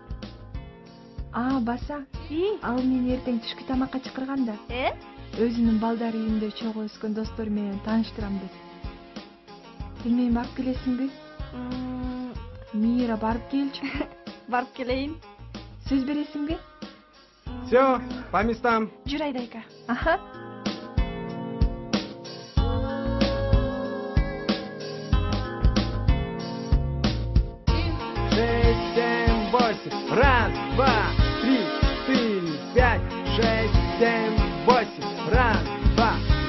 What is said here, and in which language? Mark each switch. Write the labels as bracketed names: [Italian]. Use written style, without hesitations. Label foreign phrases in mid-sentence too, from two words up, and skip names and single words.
[Kyrgyz] Баса, ал мени эртең түшкү тамакка чакырганда. Өзүнүн балдар үйүндө чогуу өскөн достору менен тааныштырам деп. Билбейм, барып келесиңби? Мира, барып келчү. Барып келейин. Сөз бересиңби? [Russian] Все, по местам. [Kyrgyz] Жүр, Айдайка. Аха. [Russian] Раз, два, три, четыре, 5, 6, 7, 8. Раз, два,